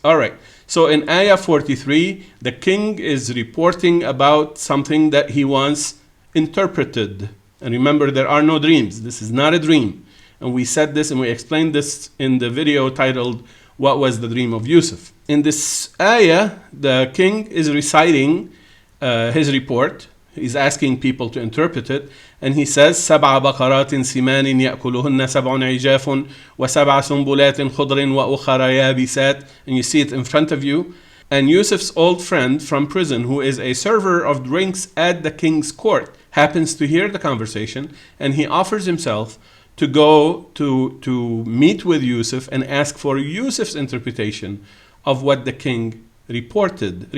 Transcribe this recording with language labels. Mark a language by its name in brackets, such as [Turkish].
[English] All right, so in Ayah 43, the king is reporting about something that he wants interpreted. And remember, there are no dreams. This is not a dream. And we said this and we explained this in the video titled, What Was the Dream of Yusuf? In this ayah, the king is reciting his report. He's asking people to interpret it. And he says, [Arabic] سبع بقرات سمان يأكلهن سبع عجاف وسبع سنبلات خضر وأخرى يابسات. [English] And you see it in front of you. And Yusuf's old friend from prison, who is a server of drinks at the king's court, happens to hear the conversation, and he offers himself to go to meet with Yusuf and ask for Yusuf's interpretation of what the king reported.